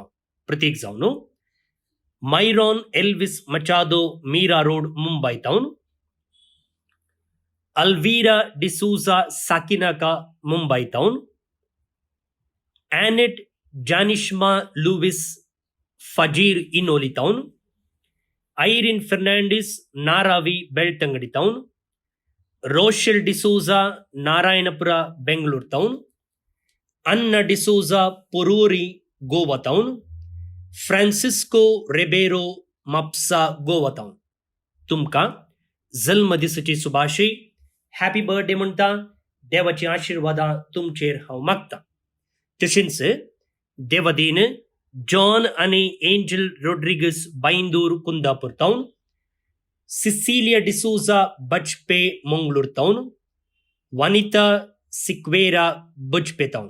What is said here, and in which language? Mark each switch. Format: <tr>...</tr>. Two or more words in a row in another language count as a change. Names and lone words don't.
<kok>प्रत्येक जावन मायरॉन एल्विस मचादो मीरा रोड मुंबय टावन, अल्वीरा डिसूजा साकिनाका मुंबय टावन, एनेट जानिश्मा लुविस फजीर इनोली टावन, ಐರಿನ್ ಫೆರ್ನಾಂಡಿಸ್ ನಾರಾವಿ ಬೆಳ್ತಂಗಡಿ ಟೌನ್, ರೋಷೆಲ್ ಡಿಸೂಜಾ ನಾರಾಯಣಪುರ ಬೆಂಗಳೂರು ಟೌನ್, ಅನ್ನ ಡಿಸೂಜಾ ಪೊರೂರಿ ಗೋವಾ ಟೌನ್, फ्रान्सिस्को रेबेरो माप्सा गोवा टावन. तुमकां जल्म दिसाची सुभाषय,</kok> <en>happy birthday</en> <kok>म्हणटा. देवाची आशिर्वादां तुमचेर हांव मागता. तशेंच देवादीन जॉन आनी एंजल रोड्रिगस बायंदूर कुंदापूर टावन, सिसिलिया डिसूजा बजपे मंगळूर टावन, वानिता सिक्वेरा बजपे टावन.</kok>